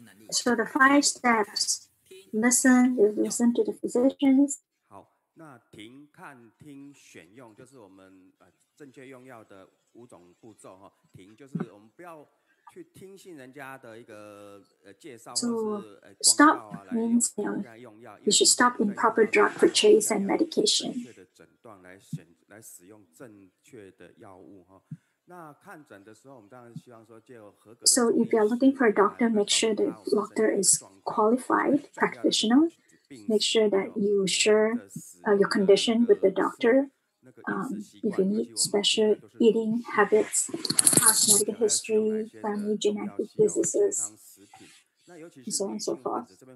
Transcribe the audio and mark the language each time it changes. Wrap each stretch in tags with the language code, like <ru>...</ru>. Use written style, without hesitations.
<en>So the 5 steps: listen to the physicians.</en> <zh>好，那停、看、听、选用，就是我们正确用药的5种步骤哈。停就是我们不要去听信人家的一个介绍或是广告啊来用药。</zh> <en>You should stop improper drug purchase and medication.</en> <zh>正确的诊断来使用正确的药物哈。</zh> <en>So if you are looking for a doctor, make sure the doctor is qualified practitioner. Make sure that you share your condition with the doctor. If you need special eating habits, past medical history, family genetic diseases, and so on and so forth.</en>